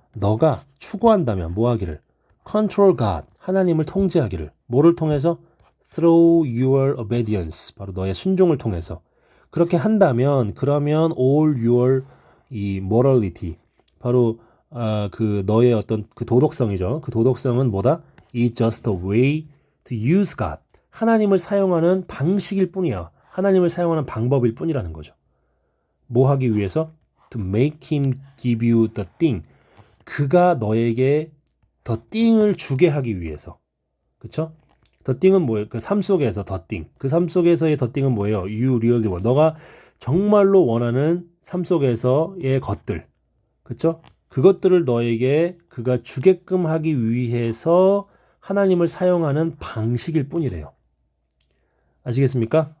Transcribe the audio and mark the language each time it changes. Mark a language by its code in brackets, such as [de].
[ko] 너가 추구한다면 뭐 하기를? [en] control God [ko] 하나님을 통제하기를 뭐를 통해서? [en] through your obedience [ko] 바로 너의 순종을 통해서 그렇게 한다면 그러면 [en] all your [ko] 이 morality 바로 그 너의 어떤 그 도덕성이죠. 그 도덕성은 뭐다? [en] is just a way to use God [ko] 하나님을 사용하는 방식일 뿐이야. 하나님을 사용하는 방법일 뿐이라는 거죠. 뭐 하기 위해서? [en] To make him give you the thing. [ko] 그가 너에게 the thing을 주게 하기 위해서. 그쵸? the thing은 뭐예요? 그 삶 속에서 the thing. 그 삶 속에서의 the thing은 뭐예요? [en] You really want. [ko] 너가 정말로 원하는 삶 속에서의 것들. 그쵸? 그것들을 너에게 그가 주게끔 하기 위해서 하나님을 사용하는 방식일 뿐이래요. 아시겠습니까?